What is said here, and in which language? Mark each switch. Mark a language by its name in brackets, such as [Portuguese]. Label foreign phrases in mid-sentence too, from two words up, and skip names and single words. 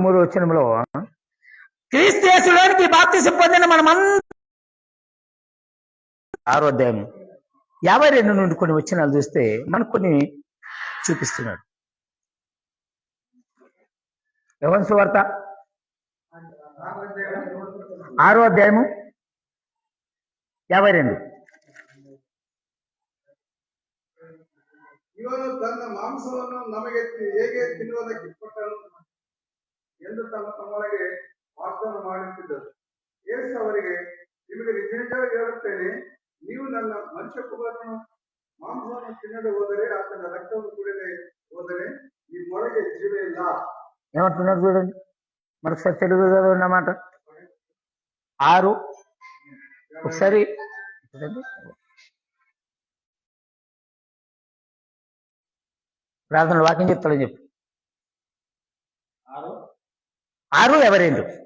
[Telugu] 3వ వచనంలో, క్రీస్తు యేసులోనికి బాప్తిసం పొందిన మనమంతా, 6వ అధ్యాయం 52 నుండి కొన్ని వచనాలు చూస్తే మనకు కొన్ని చూపిస్తున్నాడు. యోహాను సువార్త 6వ అధ్యాయము 52. [Kannada] ಇವನು ತನ್ನ ಮಾಂಸವನ್ನು ನಮಗೆ ಹೇಗೆ ತಿನ್ನುವುದಕ್ಕೆ ಕೊಟ್ಟನು ಎಂದು ತಮ್ಮೊಳಗೆ ವಾಗ್ದಾನ ಮಾಡುತ್ತಿದ್ದರು. ಯೇಸು ಅವರಿಗೆ, ನಿಮಗೆ ನಿಜ ನಿಜವಾಗಿ ಹೇಳುತ್ತೇನೆ, ನೀವು ನನ್ನ ಮನುಷ್ಯಕುಮಾರನ ಮಾಂಸವನ್ನು ತಿನ್ನದೆ ಹೋದರೆ, ಆತನ ರಕ್ತವನ್ನು ಕುಡಿಯದೆ ಹೋದರೆ ನಿಮ್ಮೊಳಗೆ ಜೀವ ಇಲ್ಲ. [Telugu] ఏమంటున్నారు చూడండి, మరొకసారి తెలుగు అన్నమాట. 6 ఒకసారి ప్రార్థన వాక్యం చెప్తాడని చెప్పు. 6:22.